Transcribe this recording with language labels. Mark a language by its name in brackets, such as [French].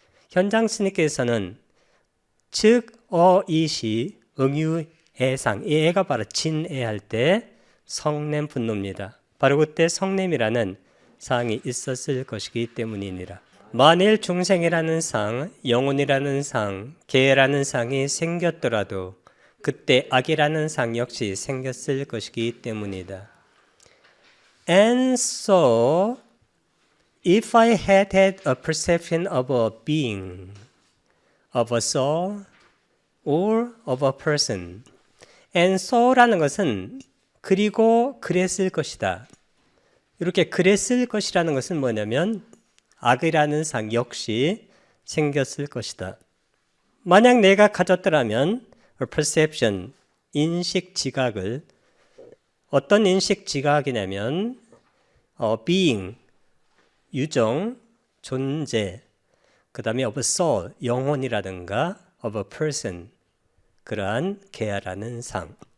[Korean] 현장 스님께서는 즉 어이시 응유해상, 이 애가 바로 진애할 때 성냄 분노입니다. 바로 그때 성냄이라는 상이 있었을 것이기 때문이니라. 만일 중생이라는 상, 영혼이라는 상, 계라는 상이 생겼더라도 그때 악이라는 상 역시 생겼을 것이기 때문이다. [English] And so, if I had had a perception of a being, of a soul, or of a person, and so라는 것은 [Korean] 그리고 그랬을 것이다. 이렇게 그랬을 것이라는 것은 뭐냐면 악이라는 상 역시 생겼을 것이다. 만약 내가 가졌더라면 perception, 인식 지각을, 어떤 인식 지각이냐면 being, 유정, 존재, 그 다음에 [English] of a soul, [Korean] 영혼이라든가 [English] of a person, [Korean] 그러한 계야라는 상.